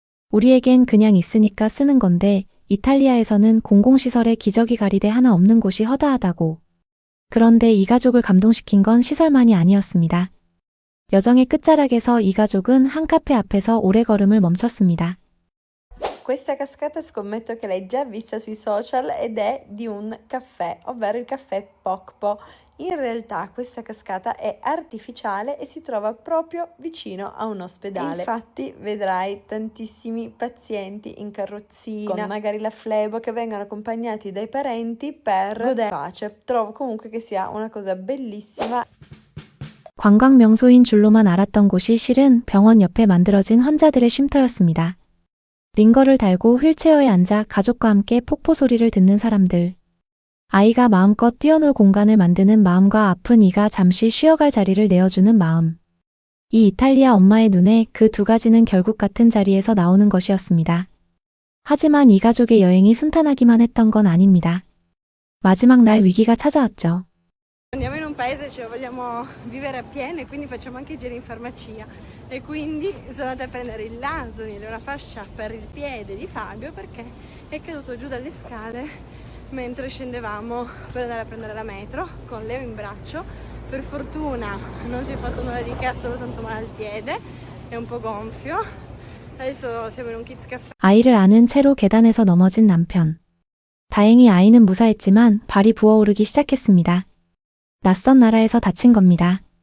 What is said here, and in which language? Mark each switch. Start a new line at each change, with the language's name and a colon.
Korean: 우리에겐 그냥 있으니까 쓰는 건데 이탈리아에서는 공공시설에 기저귀 가리대 하나 없는 곳이 허다하다고. 그런데 이 가족을 감동시킨 건 시설만이 아니었습니다. 여정의 끝자락에서 이 가족은 한 카페 앞에서 오래 걸음을 멈췄습니다.
Italian: Questa cascata scommetto che l'hai già vista sui social ed è di un caffè, ovvero il caffè Pokpo. In realtà questa cascata è artificiale e si trova proprio vicino a un ospedale. Infatti vedrai tantissimi pazienti in carrozzina, con magari la flebo, che vengono accompagnati dai parenti per godere pace. Trovo comunque che sia una cosa bellissima.
Korean: 관광 명소인 줄로만 알았던 곳이 실은 병원 옆에 만들어진 환자들의 쉼터였습니다. 링거를 달고 휠체어에 앉아 가족과 함께 폭포 소리를 듣는 사람들. 아이가 마음껏 뛰어놀 공간을 만드는 마음과 아픈 이가 잠시 쉬어갈 자리를 내어주는 마음. 이 이탈리아 엄마의 눈에 그 두 가지는 결국 같은 자리에서 나오는 것이었습니다. 하지만 이 가족의 여행이 순탄하기만 했던 건 아닙니다. 마지막 날 위기가 찾아왔죠.
Italian: Andiamo in un paese, cioè vogliamo vivere appieno e quindi facciamo anche i giri in farmacia e quindi sono andata a prendere il Lansonil, una fascia per il piede di Fabio perché è caduto giù dalle scale mentre scendevamo per andare a prendere la metro con Leo in braccio. Per fortuna non si è fatto nulla di che, solo tanto male al piede, è un po' gonfio. Adesso siamo in un kids caffè.
Korean: 아이를 안은 채로 계단에서 넘어진 남편. 다행히 아이는 무사했지만 발이 부어오르기 시작했습니다. 낯선 나라에서 다친 겁니다.